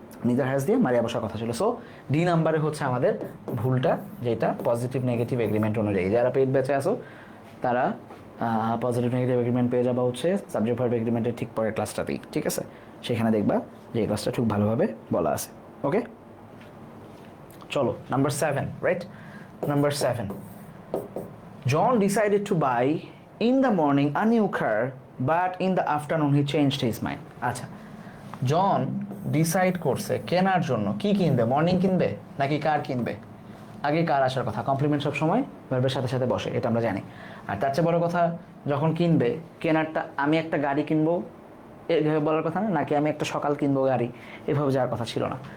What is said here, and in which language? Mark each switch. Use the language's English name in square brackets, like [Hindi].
[Bangla] Neither has দিয়ে মারিয়া বসার কথা ছিল। সো ডি নাম্বারে হচ্ছে আমাদের ভুলটা, যেটা পজিটিভ নেগেটিভ এগ্রিমেন্ট অনুযায়ী। যারা পেইড ব্যাচে আসো তারা পজিটিভ নেগেটিভ এগ্রিমেন্ট পেয়ে যাবা হচ্ছে সাবজেক্ট ভার্ব এগ্রিমেন্টের ঠিক পরের ক্লাসটাতেই, ঠিক আছে? সেখানে দেখবা যে এই ক্লাসটা খুব ভালোভাবে বলা আছে। ওকে, চলো number 7, right? [English] Number 7, John decided to buy in the morning a new car, but in the afternoon he changed his mind. [Bangla] আচ্ছা, জন ডিসাইড করছে কেনার জন্য কি কিনবে, মর্নিং কিনবে নাকি কার কিনবে? আগে কার আসার কথা, কমপ্লিমেন্ট সবসময় ভার্বের সাথে সাথে বসে, এটা আমরা জানি। আর তার চেয়ে বড় কথা, যখন কিনবে, কেনারটা আমি একটা গাড়ি কিনবো এভাবে বলার কথা না, নাকি আমি একটা সকাল কিনবো গাড়ি, এভাবে যাওয়ার কথা ছিল না।